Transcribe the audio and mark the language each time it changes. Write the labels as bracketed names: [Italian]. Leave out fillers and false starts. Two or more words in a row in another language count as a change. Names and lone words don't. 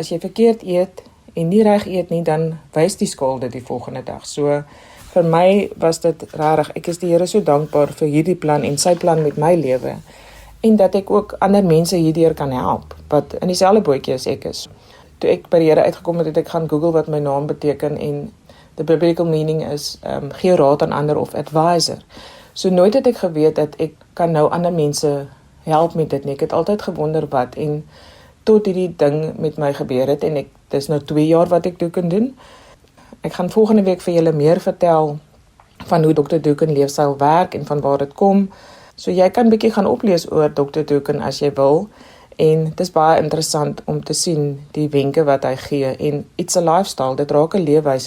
[Afrikaans] As jy verkeerd eet en nie reg eet nie, dan wys die skaal dit die volgende dag. So vir my was dit regtig, ek is die Here so dankbaar vir hierdie plan en sy plan met my lewe en dat ek ook ander mense hierdeur kan help wat in dieselfde bootjie as ek is. Toe ek by die Here uitgekom het ek gaan Google wat my naam beteken en [English] the biblical meaning is [Afrikaans] gee raad aan ander of advisor. So nooit het ek geweet dat ek kan nou ander mense help met dit nie. Ek het altyd gewonder wat en tot hierdie ding met my gebeur het en dis nou 2 jaar wat ek Doeken doen. Ek gaan volgende week vir julle meer vertel van hoe Dr. Doeken leefstyl werk en van waar dit kom. So jy kan bietjie gaan oplees oor Dr. Doeken as jy wil. En dit is baie interessant om te sien die wenke wat hy gee en [English] it's a lifestyle, [Afrikaans] dit raak 'n leefwyse.